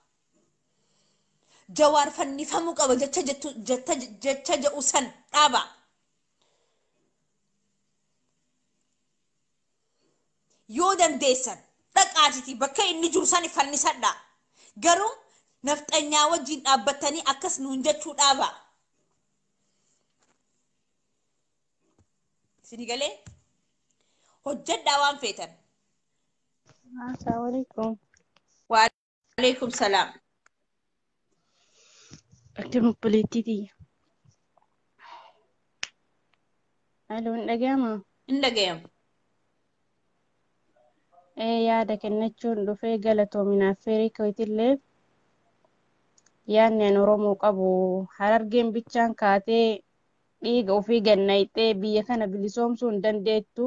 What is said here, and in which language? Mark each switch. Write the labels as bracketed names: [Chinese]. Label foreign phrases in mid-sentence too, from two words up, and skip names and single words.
[Oromo] jawaar fannifamuu qaba jecha ja'usan dhaaba yoo dandeessan dhaqaatiti bakka inni jiru san fannisadha garuu nafxanyaa wajjin dhaabbatanii akkas nuun jechuu dhaaba sinigalee hojjedhaa waan feetan. [Arabic] Assalamu alaikum. Wa alaikum salam. [Oromo] Akkam polititi. Alo ndagama. Ndagama. Yaada kennachuun dhufee galatoominaaf feerii kawitilleef yaadni Oromoo qabu Harargeen bichaan kaatee dhiiga ofii gannayxee biyya kana bilisoomsuu hin dandeettu.